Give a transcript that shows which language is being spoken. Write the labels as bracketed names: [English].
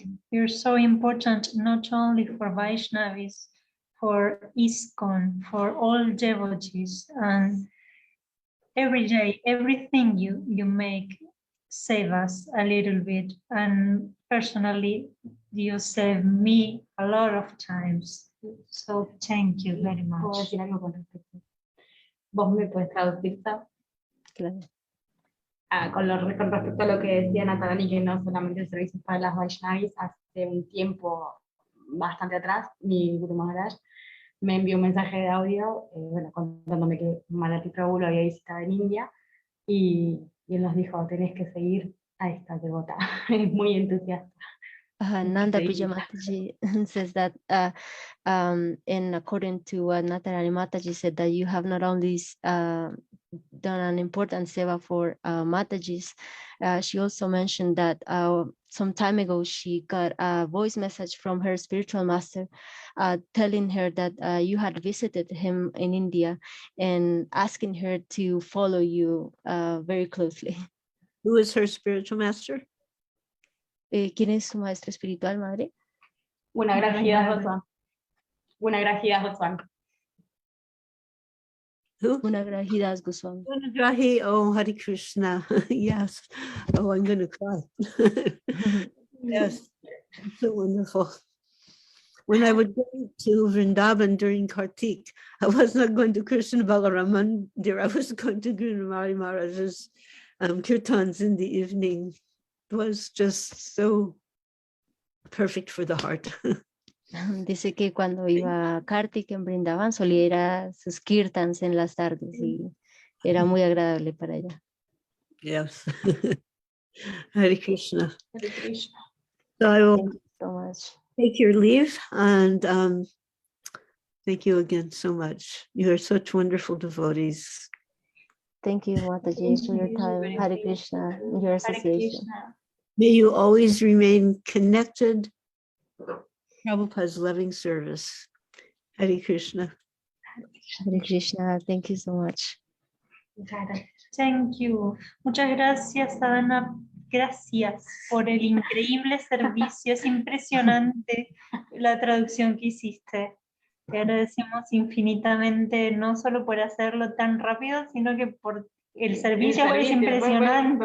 [English] You're so important not only for Vaishnavis, for ISKCON, for all devotees, and every day, everything you make save us a little bit, and personally, you save me a lot of times. So thank you very [Spanish] ¿Puedo [English] much. [Spanish] decir algo con respecto? ¿Vos me puedes traducir? Claro. Con respecto a lo que decía Natalani, que no solamente el servicio es para las Vaishnavis, hace un tiempo bastante atrás, mi Guru Maharaj me envió un mensaje de audio, contándome que Malati Prabhu lo había visitado en India, y él nos dijo, tenés que seguir a esta devota, es muy entusiasta. [English] Nanda Priya Mataji says that and according to what Natarani Mataji said, that you have not only done an important seva for Matajis, she also mentioned that some time ago she got a voice message from her spiritual master telling her that you had visited him in India and asking her to follow you very closely. Who is her spiritual master? [Spanish] ¿Quién es su maestro espiritual, madre? Una Gracia Goswami. [English] Who? Unagrahidas Goswami. Unagrahi, oh, Hare Krishna. Yes. Oh, I'm going to cry. Yes, so wonderful. When I would go to Vrindavan during Kartik, I was not going to Krishna Balaram Mandir. I was going to Guru Maharaj's kirtans in the evening. It was just so perfect for the heart. [Spanish] Dice que cuando iba a Kartik en Brindavan solía ir a sus kirtans en las tardes y era muy agradable para ella. [English] Yes. Hare Krishna. Hare Krishna. So I will Thank you so much. take your leave, and Thank you again so much. You are such wonderful devotees. Thank you, Mataji, for your time. Hare Krishna, and your Hare association. Krishna. May you always remain connected to Prabhupada's loving service. Hare Krishna. Hare Krishna, thank you so much. Thank you. [Spanish] Muchas gracias, [English] Sadhana. [Spanish] Gracias por el increíble servicio. Es impresionante la traducción que hiciste. Te agradecemos infinitamente, no solo por hacerlo tan rápido, sino que por el servicio. Es impresionante.